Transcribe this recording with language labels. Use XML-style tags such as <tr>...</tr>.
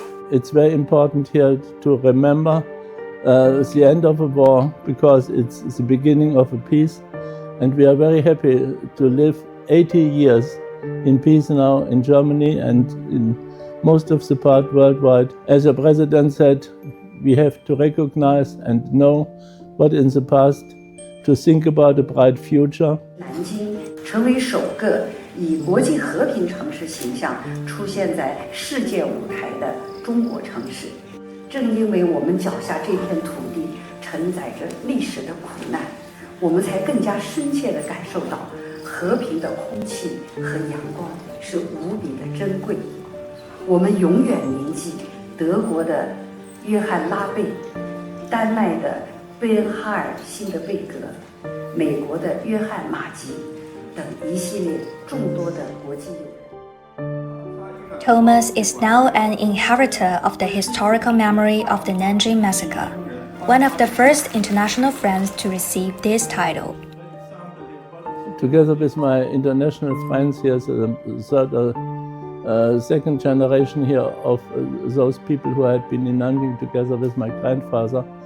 <en>It's very important here to remember the end of a war, because it's the beginning of a peace, and we are very happy to live 80 years in peace now in Germany and in most of the part worldwide. As the president said, we have to recognize and know what in the past, to think about a bright future.</en> <zh>南京成为首个以国际和平城市形象出现在世界舞台的中国城市。正因为我们脚下这片土地承载着历史的苦难，我们才更加深切地感受到和平的空气和阳光是无比的珍贵。我们永远铭记德国的约翰·拉贝、丹麦的贝恩哈尔·辛德贝格、美国的约翰·马吉等一系列众多的国际友人。</zh> <en>Thomas is now an inheritor of the historical memory of the Nanjing massacre, one of the first international friends to receive this title. Together with my international friends, here's a second generation here of those people who had been in Nanjing together with my grandfather.</en>